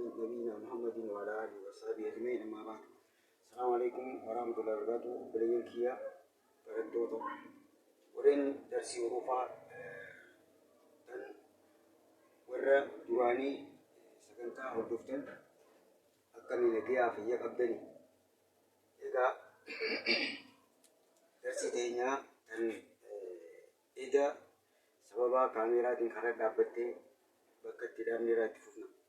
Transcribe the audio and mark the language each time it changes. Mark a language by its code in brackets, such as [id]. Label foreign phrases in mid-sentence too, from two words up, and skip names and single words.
[ar] نبينا محمد وعلى آله وصحبه أجمعين أما بعد السلام عليكم ورحمة الله وبركاته. [om] Balayan kiya barattoota warreen darsii Oroofaa tan warra duraanii sagantaa hordoftan akkamiin nagayaa fayya qabdanii. Egaa darsii teenyaa tan eda sababa kaameraatiin karaa dhaabbattee bakka itti dhaabnee irratti fufna.